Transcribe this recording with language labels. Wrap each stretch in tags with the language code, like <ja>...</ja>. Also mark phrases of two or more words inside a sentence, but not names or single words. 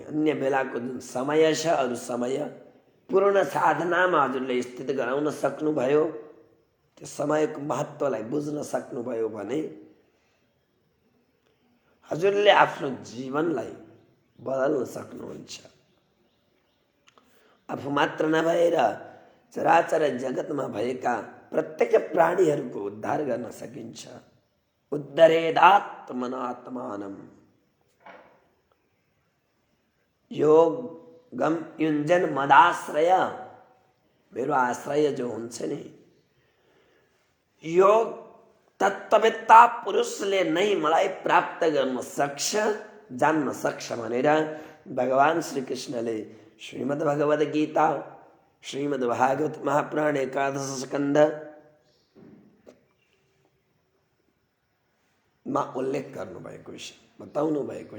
<ne>अन्य बेलाको जुन समय छ, अरू समय पूर्ण साधनामा हजुरले स्थित गराउन सक्नुभयो, त्यो समयको महत्त्वलाई बुझ्न सक्नुभयो भने हजुरले आफ्नो जीवनलाई बदल्न सक्नुहुन्छ। आफू मात्र नभएर चराचर जगतमा भएका प्रत्येक प्राणीहरूको उद्धार गर्न सकिन्छ।</ne> <sa>उद्धरेदात्मनात्मानम् योगम युञ्जन मदाश्रय,</sa> <ne>मेरो आश्रय जो हुन्छ नि, योग तत्त्ववेत्ता पुरुषले नै मलाई प्राप्त गर्न सक्छ, जान्न सक्छ भनेर भगवान् श्रीकृष्णले श्रीमद् भगवद् गीता श्रीमद् भागवत महापुराण एकादश स्कन्ध मा उल्लेख गर्नुभएको छ, बताउनु भएको छ।</ne>